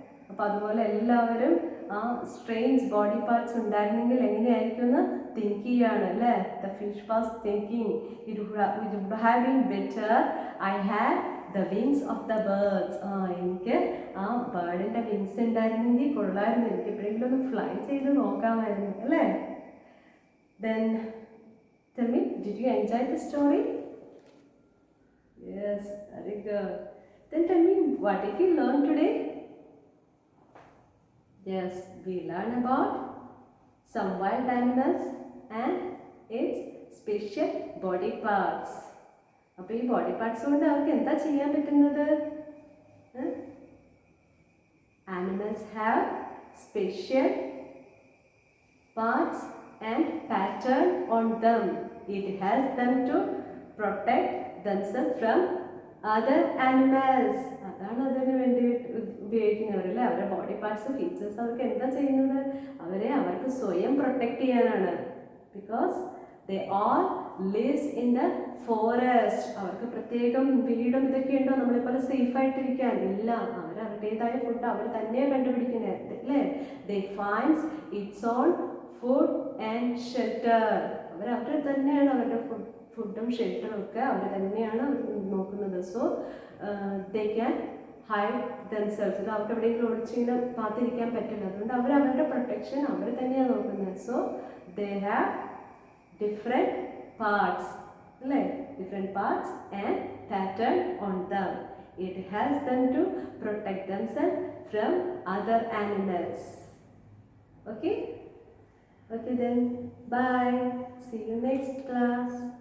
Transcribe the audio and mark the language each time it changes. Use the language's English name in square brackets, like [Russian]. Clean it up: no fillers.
[Malayalam] അപ്പോൾ അതുപോലെ എല്ലാവരും ആ സ്ട്രേഞ്ച് ബോഡി പാർട്സ് ഉണ്ടായിരുന്നെങ്കിൽ എങ്ങനെയായിരിക്കും എന്ന് തിങ്ക് ചെയ്യുകയാണ് അല്ലേ. [English] The fish was thinking it would have been better I had the wings of the birds. [Malayalam] എനിക്ക് ആ ബേർഡിൻ്റെ വിങ്സ് ഉണ്ടായിരുന്നെങ്കിൽ കൊള്ളായിരുന്നു, എനിക്ക് എപ്പോഴെങ്കിലും ഒന്ന് ഫ്ലൈ ചെയ്ത് നോക്കാമായിരുന്നു അല്ലേ. [English] Then tell me, did you enjoy the story? Yes, very good. Then tell me, what did you learn today? Yes, we learned about some wild animals and its special body parts. [Malayalam] അപ്പോൾ ഈ body parts കൊണ്ട് അവർക്ക് എന്താ ചെയ്യാൻ പറ്റുന്നത്? [English] Animals have special parts and pattern on them. It helps them to protect themselves from other animals. [Malayalam] അതാണ് അതിന് വേണ്ടി ഉപയോഗിക്കുന്നവരല്ലേ. അവരുടെ ബോഡി പാർട്സ് ഫീച്ചേഴ്സ് അവർക്ക് എന്താ ചെയ്യുന്നത്? അവർക്ക് സ്വയം പ്രൊട്ടക്റ്റ് ചെയ്യാനാണ്. [English] Because they all lives in the forest. [Malayalam] അവർക്ക് പ്രത്യേകം വീടും ഇതൊക്കെ ഉണ്ടോ നമ്മളെപ്പോലെ സേഫായിട്ടിരിക്കാൻ? ഇല്ല. അവരുടേതായ ഫുഡ് അവർ തന്നെയാണ് കണ്ടുപിടിക്കുന്നത് അല്ലേ. [English] They finds its own food and shelter. [Malayalam] അവർ തന്നെയാണ് അവരുടെ ഫുഡും ഷെൽട്ടറും ഒക്കെ അവർ തന്നെയാണ് നോക്കുന്നത്. [English] So they can hide themselves. [Malayalam] ഇത് അവർക്ക് എവിടെയെങ്കിലും ഒളിച്ചിങ്ങനെ കാത്തിരിക്കാൻ പറ്റില്ല. അതുകൊണ്ട് അവരുടെ പ്രൊട്ടക്ഷൻ അവർ തന്നെയാണ് നോക്കുന്നത്. [English] So they have different parts അല്ലേ, different parts and pattern on them. It helps them to protect themselves from other animals. Okay? Okay then, bye. See you next class.